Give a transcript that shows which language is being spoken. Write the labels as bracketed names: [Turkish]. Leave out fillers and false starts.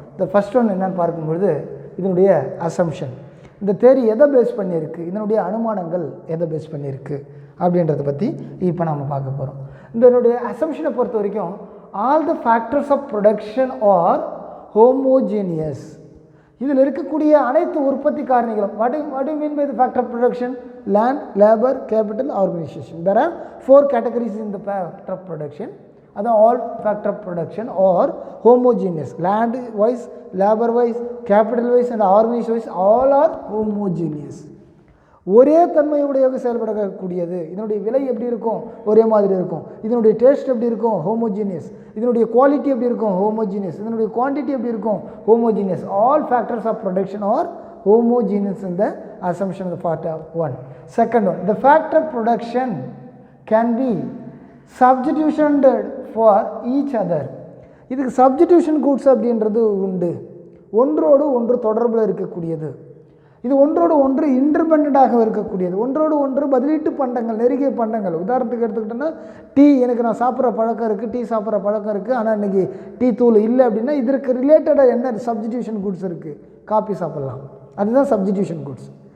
[Tamil] இந்த [English] first one [Tamil] என்னென்னு பார்க்கும்பொழுது இதனுடைய அசம்ஷன், இந்த தேரி எதை பேஸ் பண்ணியிருக்கு, இதனுடைய அனுமானங்கள் எதை பேஸ் பண்ணியிருக்கு அப்படின்றத பற்றி இப்போ நம்ம பார்க்க போகிறோம். இதனுடைய அசம்ஷனை பொறுத்த வரைக்கும் [English] all the factors of production are homogeneous, [Tamil] இதில் இருக்கக்கூடிய அனைத்து உற்பத்தி காரணிகளும், [English] What you mean by the factor of production, land, labour, capital, organisation. There are 4 categories in the factor of production. அதான் all factor of production or homogeneous, land wise, labor wise, capital wise and organization wise, all are homogeneous. [Tamil] ஒரே தன்மையுடையது செயல்படக்கூடியது. இதனுடைய விலை எப்படி இருக்கும், ஒரே மாதிரி இருக்கும். இதனுடைய டேஸ்ட் எப்படி இருக்கும், ஹோமோஜீனியஸ். இதனுடைய குவாலிட்டி எப்படி இருக்கும், ஹோமோஜீனியஸ். இதனுடைய குவான்டிட்டி எப்படி இருக்கும், homogeneous. [English] All factors of production are homogeneous in the assumption of the part of 1. Second one, the factor of production can be substituted for each other. [Tamil] இதுக்கு substitution goods அப்படின்றது உண்டு, ஒன்றோடு ஒன்று தொடர்பில் இருக்கக்கூடியது. இது ஒன்றோடு ஒன்று இன்டிபெண்டாக இருக்கக்கூடியது, ஒன்றோடு ஒன்று பதிலீட்டு பண்டங்கள், நெருங்கிய பண்டங்கள். உதாரணத்துக்கு எடுத்துக்கிட்டோன்னா, டீ எனக்கு நான் சாப்பிட்ற பழக்கம் இருக்குது, டீ சாப்பிட்ற பழக்கம் இருக்குது, ஆனால் இன்றைக்கி டீ தூள் இல்லை அப்படின்னா இதற்கு ரிலேட்டடாக என்ன சப்ஸ்டிடியூஷன் கூட்ஸ் இருக்குது, காப்பி சாப்பிட்லாம், அதுதான் சப்ஸ்டிடியூஷன் கூட்ஸ்.